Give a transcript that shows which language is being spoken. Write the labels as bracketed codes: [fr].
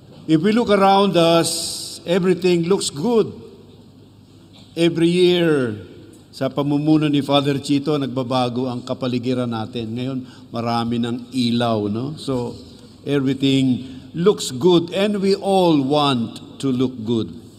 [en] If we look around us, everything looks good. [tl] Every year, sa pamumuno ni Father Chito, nagbabago ang kapaligiran natin. Ngayon, marami ng ilaw, no? [en] So, everything looks good and we all want to look good.